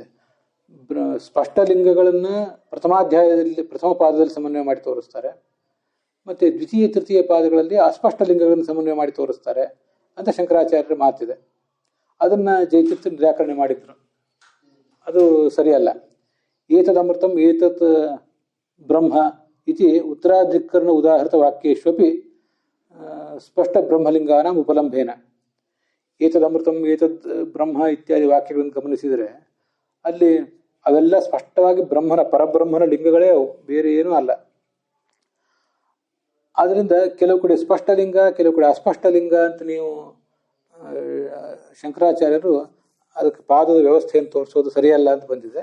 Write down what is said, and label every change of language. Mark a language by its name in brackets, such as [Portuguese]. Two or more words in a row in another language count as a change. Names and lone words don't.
[Kannada] ಸ್ಪಷ್ಟ ಲಿಂಗಗಳನ್ನು ಪ್ರಥಮಾಧ್ಯಾಯದಲ್ಲಿ ಪ್ರಥಮ ಪಾದದಲ್ಲಿ ಸಮನ್ವಯ ಮಾಡಿ ತೋರಿಸ್ತಾರೆ, ಮತ್ತು ದ್ವಿತೀಯ ತೃತೀಯ ಪಾದಗಳಲ್ಲಿ ಅಸ್ಪಷ್ಟ ಲಿಂಗಗಳನ್ನು ಸಮನ್ವಯ ಮಾಡಿ ತೋರಿಸ್ತಾರೆ ಅಂತ ಶಂಕರಾಚಾರ್ಯರ ಮಾತಿದೆ. ಅದನ್ನು ಜಯತೀರ್ಥ ನಿರಾಕರಣೆ ಮಾಡಿದ್ರು. ಅದು ಸರಿಯಲ್ಲ. [Sanskrit] ಏತದ್ ಅಮೃತಂ ಏತತ್ ಬ್ರಹ್ಮ ಇತಿ ಉತ್ತರಾಧಿಕರಣ ಉದಾಹೃತ ವಾಕ್ಯೇಶ್ವಪಿ ಸ್ಪಷ್ಟ ಬ್ರಹ್ಮಲಿಂಗಾನಾಂ ಉಪಲಂಭೇನ. ಏತದ್ ಅಮೃತಂ ಏತದ್ ಬ್ರಹ್ಮ ಇತ್ಯಾದಿ [Kannada] ವಾಕ್ಯಗಳನ್ನು ಗಮನಿಸಿದರೆ ಅಲ್ಲಿ ಅವೆಲ್ಲ ಸ್ಪಷ್ಟವಾಗಿ ಬ್ರಹ್ಮನ, ಪರಬ್ರಹ್ಮನ ಲಿಂಗಗಳೇ ಅವು, ಬೇರೆ ಏನೂ ಅಲ್ಲ. ಆದ್ದರಿಂದ ಕೆಲವು ಕಡೆ ಸ್ಪಷ್ಟಲಿಂಗ, ಕೆಲವು ಕಡೆ ಅಸ್ಪಷ್ಟಲಿಂಗ ಅಂತ ನೀವು ಶಂಕರಾಚಾರ್ಯರು ಅದಕ್ಕೆ ಪಾದದ ವ್ಯವಸ್ಥೆಯನ್ನು ತೋರಿಸೋದು ಸರಿಯಲ್ಲ ಅಂತ ಬಂದಿದೆ.